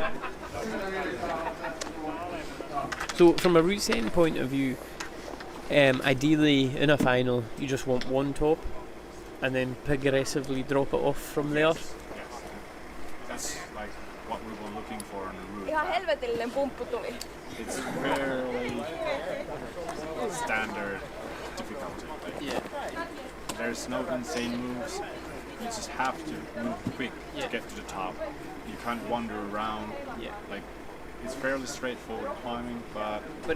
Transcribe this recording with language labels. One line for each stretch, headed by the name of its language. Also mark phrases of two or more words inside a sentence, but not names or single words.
English: So from a route setting point of view, ideally in a final you just want one top and then progressively drop it off from there. That's like what we were looking for on the route.
Finnish: Ihan helvetillinen pumppu tuli.
English: It's fairly standard difficulty. Like, there's no insane moves. You just have to move quick to get to the top. You can't wander around. Like, it's fairly straightforward climbing, but